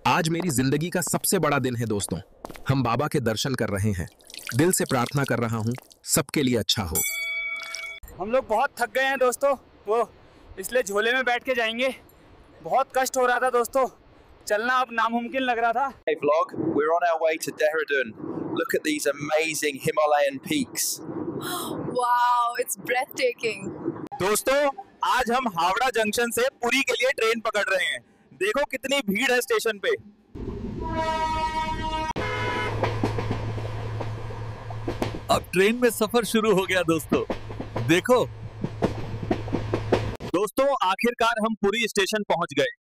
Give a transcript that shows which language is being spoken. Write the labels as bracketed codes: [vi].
[hi] आज मेरी जिंदगी का सबसे बड़ा दिन है दोस्तों। हम बाबा के दर्शन कर रहे हैं। दिल से प्रार्थना कर रहा हूँ सबके लिए अच्छा हो। हम लोग बहुत थक गए हैं दोस्तों, वो इसलिए झोले में बैठ के जाएंगे। बहुत कष्ट हो रहा था दोस्तों, चलना अब नामुमकिन लग रहा था। [en] Hey vlog, we're on our way to Dehradun. Look at these amazing Himalayan peaks. Wow, it's breathtaking. [hi] दोस्तों, आज हम हावड़ा जंक्शन से पुरी के लिए ट्रेन पकड़ रहे हैं। देखो कितनी भीड़ है स्टेशन पे। अब ट्रेन में सफर शुरू हो गया दोस्तों। देखो दोस्तों, आखिरकार हम पुरी स्टेशन पहुंच गए।